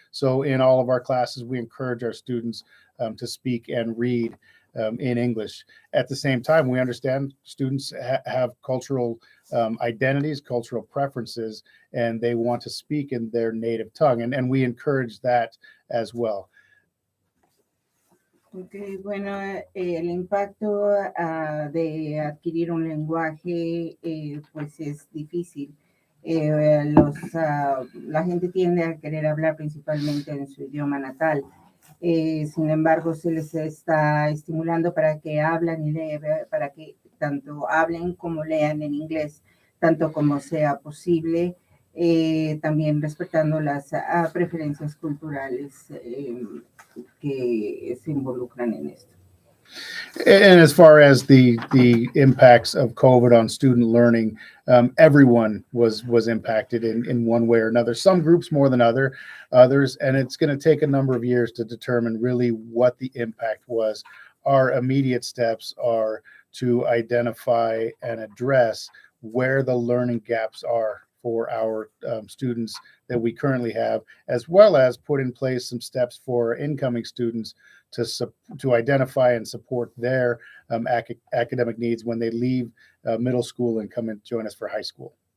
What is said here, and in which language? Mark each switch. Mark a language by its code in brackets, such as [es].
[en] So in all of our classes, we encourage our students to speak and read in English. At the same time, we understand students have cultural identities, cultural preferences, and they want to speak in their native tongue. And we encourage that as well. [es] Okay, bueno, el impacto de adquirir un lenguaje pues es difícil. La gente tiende a querer hablar principalmente en su idioma natal. Sin embargo, se les está estimulando para que hablen y lean, para que tanto hablen como lean en inglés, tanto como sea posible, también respetando las preferencias culturales que se involucran en esto. [en] And as far as the impacts of COVID on student learning, everyone was impacted in one way or another. Some groups more than others, and it's going to take a number of years to determine really what the impact was. Our immediate steps are to identify and address where the learning gaps are for our students that we currently have, as well as put in place some steps for incoming students to identify and support their academic needs when they leave middle school and come and join us for high school.